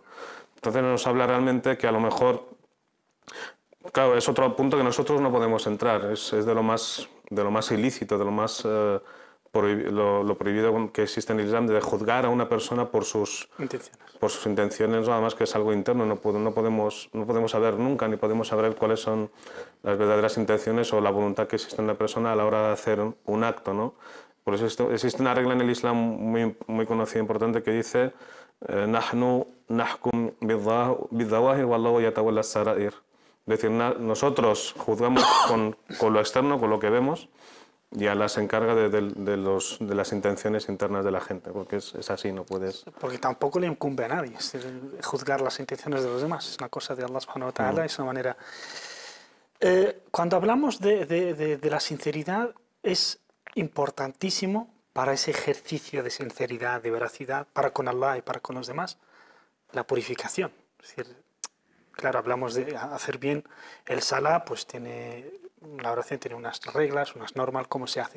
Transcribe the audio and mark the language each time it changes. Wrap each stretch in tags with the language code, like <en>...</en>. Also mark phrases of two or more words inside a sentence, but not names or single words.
<es>Entonces nos habla realmente que a lo mejor, claro, es otro punto que nosotros no podemos entrar, es de lo más ilícito, de lo más lo prohibido que existe en el Islam, de juzgar a una persona por sus intenciones, nada más, que es algo interno, no podemos saber nunca, ni podemos saber cuáles son las verdaderas intenciones o la voluntad que existe en la persona a la hora de hacer un acto, ¿no? Por eso existe una regla en el Islam muy conocida, importante, que dice</es> <ar>نحن نحكم بالظواهر والله يتولى السرائر.</ar> <es>Es decir, nosotros juzgamos con lo externo, con lo que vemos, y Allah se encarga de las intenciones internas de la gente, porque es así, no puedes... Porque tampoco le incumbe a nadie juzgar las intenciones de los demás, es una cosa de Allah</es> <ar>سبحانه وتعالى,</ar> <es>es una manera... cuando hablamos de la sinceridad, es importantísimo para ese ejercicio de sinceridad, de veracidad, para con Allah y para con los demás, la purificación. Es decir, claro, hablamos de hacer bien el salah, pues la oración tiene unas reglas, unas normas, cómo se hace.</es>